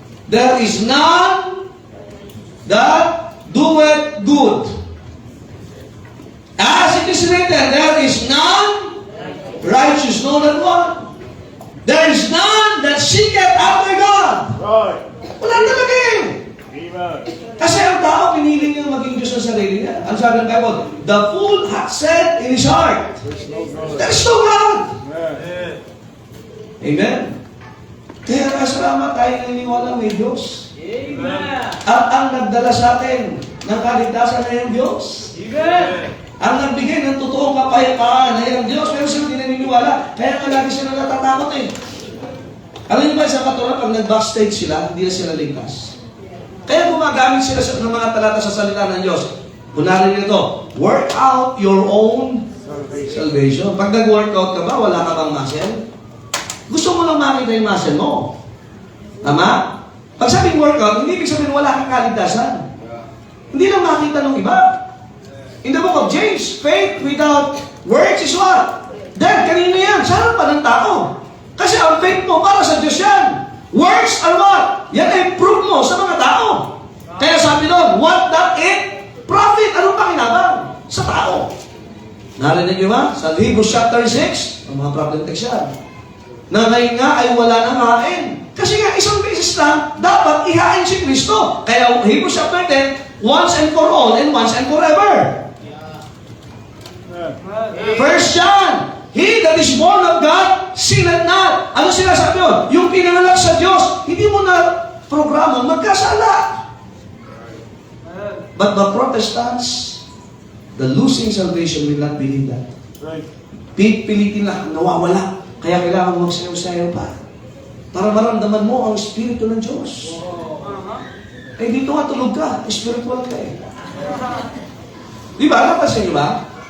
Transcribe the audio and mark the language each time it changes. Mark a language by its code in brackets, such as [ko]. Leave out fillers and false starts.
[en] There is none that doeth good. As it is written, there is none righteous, no not one. There is none that seeketh after God. Right. [tl] Wala talaga eh. Amen. Kasi ang tao, pinili niya maging Diyos sa sarili niya. Ang sabi ng [en] Bible, the fool hath said in his heart, there is no God. Amen. [tl] Amen. Kaya kasalamat tayo naniniwala may Diyos. Amen. At ang nagdala sa atin ng kaligtasan na yung Diyos. Amen. Ang nagbigay ng totoong kapayapaan na yung Diyos. Pero sila hindi naniniwala. Kaya nga lagi sila natatakot eh. Alam niyo ba sa katuran, pag nag-backstage sila, hindi na sila ligtas. Kaya gumagamit sila ng mga talata sa salita ng Diyos. Kunarin nito, [en] work out your own salvation. [tl] Pag nag-workout ka ba, wala ka bang muscle? Gusto mo lang makita yung muscle mo. Tama? Pag sabing workout, hindi ibig sabihin wala kang kaligtasan. Hindi lang makita ng iba. [en] In the book of James, faith without works is what? [tl] Dead. Kanina yan. Sa harapan ng tao. Kasi ang faith mo para sa Diyos yan. [en] Works are what? [tl] Yan ay proof mo sa mga tao. Kaya sabi doon, [en] what doth it profit? [tl] Anong pakinabang? Sa tao. Narinig niyo ba? Sa Hebrews chapter 6, ang mga problem text yan. Na ngayon nga ay wala nang hain. Kasi nga isang beses lang, dapat ihain si Kristo. [en] Kaya Hebrews chapter 10, once and for all and once and forever. First John, he that is born of God, sinneth not. [tl] Ano sinasabi yun? Yung pinanganak sa Diyos, hindi mo na programa magkasala. [en] But the Protestants, The losing salvation will not believe that. Right. [tl] Pilitin na, nawawala. Kaya kailangan mo magsayaw-sayaw pa. Para maramdaman mo ang Espiritu ng Diyos. Eh dito nga tulog ka, spiritual ka eh. Di ba? Napansin niyo ba?